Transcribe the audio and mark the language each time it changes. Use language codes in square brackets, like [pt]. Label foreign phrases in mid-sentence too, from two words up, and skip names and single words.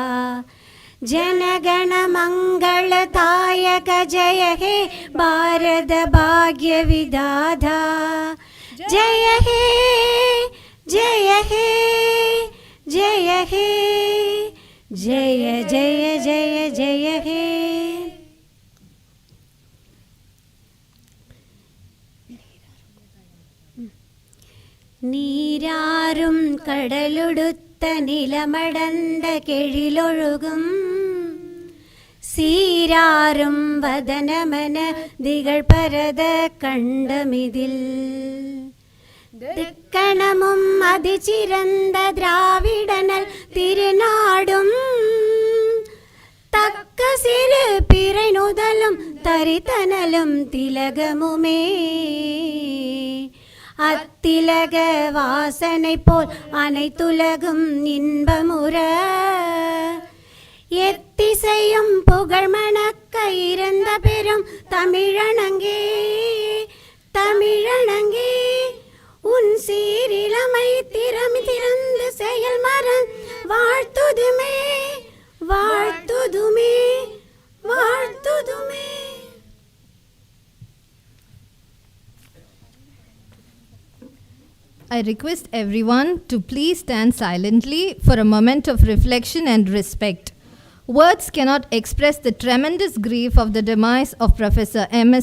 [bn] জনগণ মঙ্গলদায়ক জয় হে ভারত ভাগ্য বিধাতা জয় হে জয় হে জয় হে জয় জয় জয় জয় হে. [ta] நீராறும் கடலுடுத்த நிலமடந்த கெழிலொழுகும் சீராறும் வதனமன திகள் பரத கண்டமிதில் திக்கணமும் அதிசிறந்த திராவிடநல் திருநாடும் தக்க സിறு பிறை நுதலும் தரித்தனலும் திலகமுமே அத்திலக வாசனை போல் அனைத்துலகும் இன்பமுற எத்திசையும் புகழ் மணக்க இருந்த பெரும் தமிழனங்கே தமிழனங்கே உன் சீரிழமை திறமை திறந்து செயல் மறன் வாழ்த்துதுமே வாழ்த்துதுமே வாழ்த்துதுமே. [en] I request everyone to please stand silently for a moment of reflection and respect. Words cannot express the tremendous grief of the demise of Professor M.S.